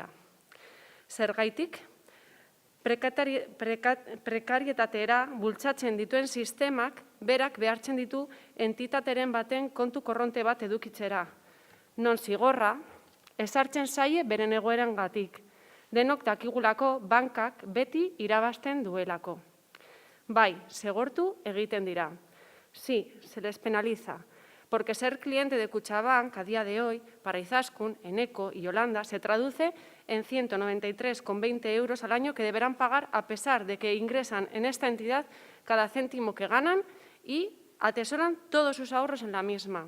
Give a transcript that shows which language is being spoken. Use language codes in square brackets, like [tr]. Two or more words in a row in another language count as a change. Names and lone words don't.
[eu] Zergaitik, prekarietatera bultzatzen dituen sistemak berak behartzen ditu entitateren baten kontu korronte bat edukitzera. Non zigorra, ezartzen zaie beren egoerangatik. Denok dakigulako bankak beti irabazten duelako. Bai, zigortu egiten dira. [es] Sí, se les penaliza, porque ser cliente de Kutxabank a día de hoy, para Izaskun, Eneko y Yolanda, se traduce en 193,20 € al año que deberán pagar a pesar de que ingresan en esta entidad cada céntimo que ganan y atesoran todos sus ahorros en la misma.